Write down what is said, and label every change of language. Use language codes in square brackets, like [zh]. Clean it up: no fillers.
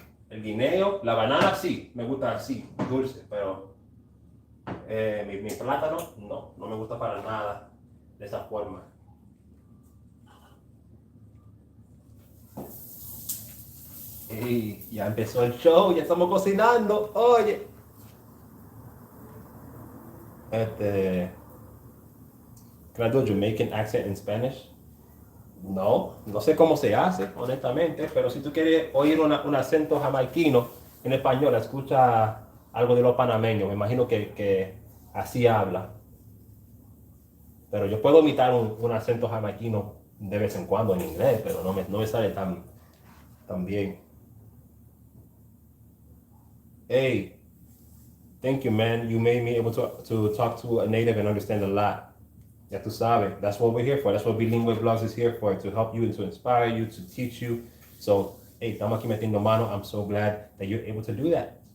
[es] El guineo, la banana sí, me gusta así, dulce, pero mi plátano no me gusta para nada de esa forma. Y ya empezó el show, ya estamos cocinando, oye. [en] Can I do a Jamaican accent in Spanish? [es] No sé cómo se hace, honestamente, pero si tú quieres oír un acento jamaiquino en español, escucha algo de los panameños, me imagino que así habla. Pero yo puedo imitar un acento jamaiquino de vez en cuando en inglés, pero no me sale tan bien. [en] Hey, thank you, man. You made me able to talk to a native and understand a lot. [es] Ya tú sabes, [en] that's what we're here for. That's what Bilingue Blogs is here for, to help you and to inspire you, to teach you. So, hey, [es] estamos aquí metiendo mano. [en] I'm so glad that you're able to do that.